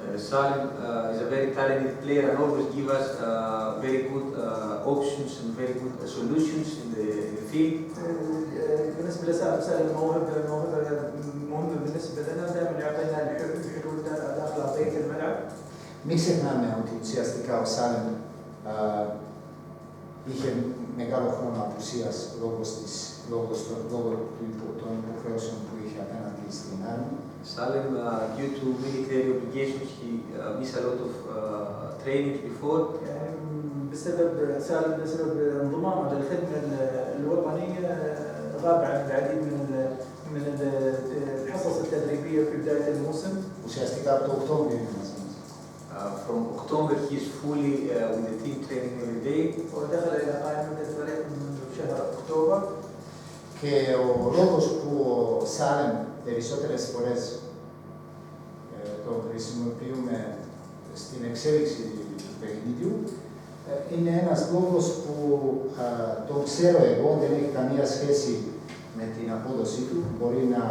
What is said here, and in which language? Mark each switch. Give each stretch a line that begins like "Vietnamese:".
English: Salim is a very talented player and always give us very good options and very good solutions in the field.
Arabic: بالنسبه لسالم موهبه مهمه بالنسبه لنا، دائما يعطينا الحلول الاخلاقيه في الملعب.
Greek: Μην ξεχνάμε ότι ουσιαστικά ο Σάλεμ είχε μεγάλο χρόνο απουσίας λόγω των υποχρεώσεων που είχε απέναντι στην Άρμη.
English: Salim, due to military obligations, he missed a lot of trainings before.
Arabic: يعني بسبب انضمامه للخدمه الوطنيه غاب عن العديد من الحصص التدريبيه في بدايه الموسم.
Greek: Ουσιαστικά από το Οκτώβριο είναι μαζί μας.
English: From October, he is fully with the team training every day.
Arabic: ودخل الى قائمه الفريق منذ شهر اكتوبر.
Greek: Και ο λόγος που ο Σάλεμ περισσότερες φορές τον χρησιμοποιούμε στην εξέλιξη του παιχνιδιού είναι ένας λόγος που τον ξέρω εγώ, δεν έχει καμία σχέση με την απόδοσή του, μπορεί